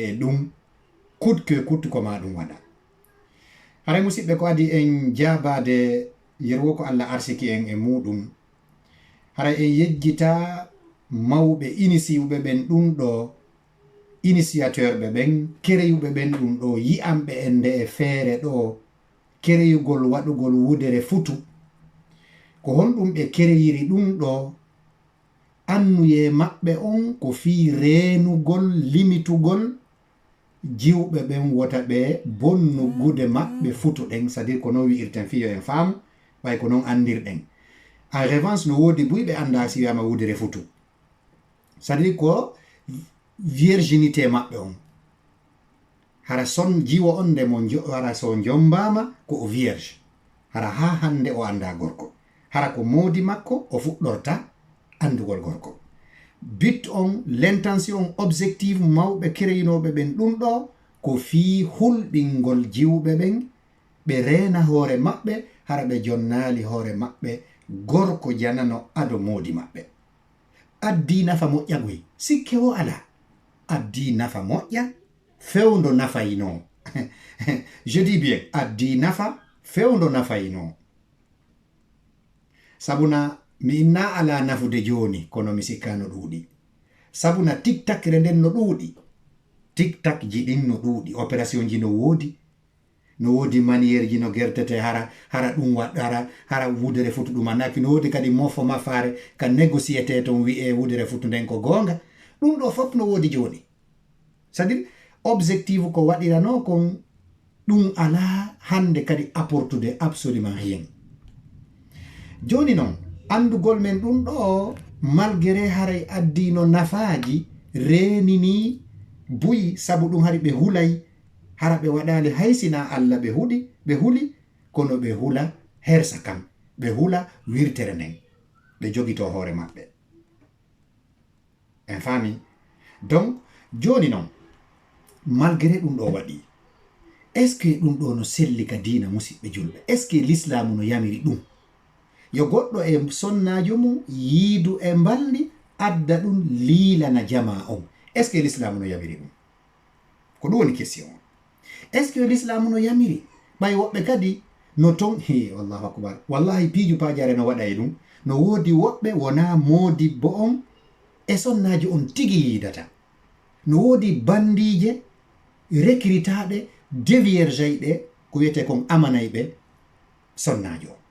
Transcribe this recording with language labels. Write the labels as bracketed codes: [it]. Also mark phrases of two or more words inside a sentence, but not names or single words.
[ff] e ɗum kutke ko ma ɗum waɗa haray musidɓe ko adi en jabade yerwo ko Allah arsiki en e muɗum haray en yejjita mawɓe initiuɓe ɓen ɗum ɗo initiateur ɓe ɓen kereyuɓe ɓen ɗum ɗo yi'amɓe en nde e feere ɗo kereyugol waɗugol wudere futu ko honɗum ɓe kereyiri ɗum ɗo annuye maɓɓe on ko fii reenugol limitugol jiwɓe ɓen wota ɓe bonnugude maɓɓe futu ɗen [fr] c'est à dire [ff] ko non wi'irten fiyo en faamu way ko non andirɗen [fr] en revanche [ff] no woodi buyɓe anda si wiyama wudere futu [fr] c'est à dire [ff] ko virginité maɓɓe on hara son jiwo on nde mo hara so jombama ko o vierge hara ha hande o anda gorko hara ko moodi makko o fuɗɗorta andugol gorko but on [fr] l'intention objective [ff] mawɓe kereyinoɓe ɓen ɗum ɗo ko fii hulɓingol jiwɓe ɓen ɓe reena hoore maɓɓe hara ɓe jonnali hoore maɓɓe gorko janano ado moodi maɓɓe addi nafa moƴƴa goy sikke o ala addi nafa moƴƴa fewndo nafayino [fr] je dis bien [ff] addi nafa fewndo nafayino sabuna mi inna ala nafude joni kono mi sikka no ɗuuɗi sabuna tiktak re nden no ɗuuɗi tiktak ji ɗin no ɗuuɗi opération ji no woodi maniére ji no gertete hara ɗum waɗa hara wudere futu ɗum annaki no woodi kadi mofo mafare ka négociété ton wi'e wudere futu nden ko gonga ɗum ɗo fof no woodi joni [fr] c'est à dire objectif [ff] ko waɗirano kon ɗum ala hande kadi apportude [fr] absolument rien [ff] joni noon andugol men ɗum ɗo malgré haray addino nafaji renini buyi sabu ɗum hari ɓe hulay hara ɓe waɗali haysina Allah ɓe huli kono ɓe hula hersa kam ɓe hula wirtere nden ɓe jogito hoore maɓɓe en fami donc joni noon malgré ɗum ɗo waɗi [fr] est ce que [ff] ɗum ɗo no selli ka diina musidɓe julɓe [fr] est ce que [ff] l'islamu no yamiri ɗum yo goɗɗo e sonnajo mum yiidu e mballi adda ɗum liilana jama on. [fr] est ce que [ff] l'islamu no yamiri ɗum? ko ɗum woni question on. [fr] est ce que [ff] l'islamu no yamiri? ɓay woɓɓe kadi no ton [ar] wallahu akbar, [ff] wallahi piiju pajare no waɗa e ɗum. no woodi woɓɓe wona modibbo on e sonnaji on tigi yiidata. no woodi bandije recrutaɗe déviergeyɗe ko wiyete kon amanayɓe sonnajo on.